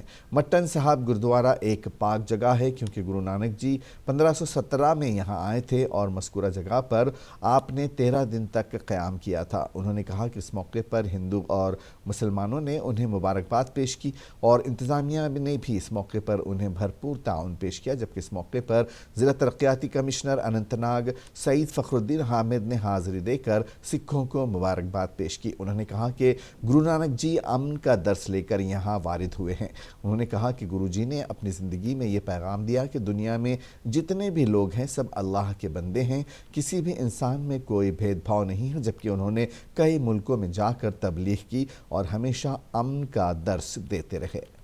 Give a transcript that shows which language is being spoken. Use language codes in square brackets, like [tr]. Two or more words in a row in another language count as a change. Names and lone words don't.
[ur] مٹن صاحب گردوارہ ایک پاک جگہ ہے کیونکہ گرو نانک جی 1517 میں یہاں آئے تھے اور مذکورہ جگہ پر آپ نے 13 دن تک قیام کیا تھا۔ انہوں نے کہا کہ اس موقع پر ہندو اور مسلمانوں نے انہیں مبارکباد پیش کی اور انتظامیہ نے بھی اس موقع پر انہیں بھرپور تعاون پیش کیا، جبکہ اس موقع پر ضلع ترقیاتی کمشنر اننت ناگ سعید فخر الدین حامد نے حاضری دے کر سکھوں کو مبارکباد پیش کی۔ انہوں نے کہا کہ گرو نانک جی امن کا درس لے کر یہاں وارد ہوئے ہیں۔ انہوں نے کہا کہ گرو جی نے اپنی زندگی میں یہ پیغام دیا کہ دنیا میں جتنے بھی لوگ ہیں سب اللہ کے بندے ہیں، کسی بھی انسان میں کوئی بھید بھاؤ نہیں ہے، جبکہ انہوں نے کئی ملکوں میں جا کر تبلیغ کی اور ہمیشہ امن کا درس دیتے رہے۔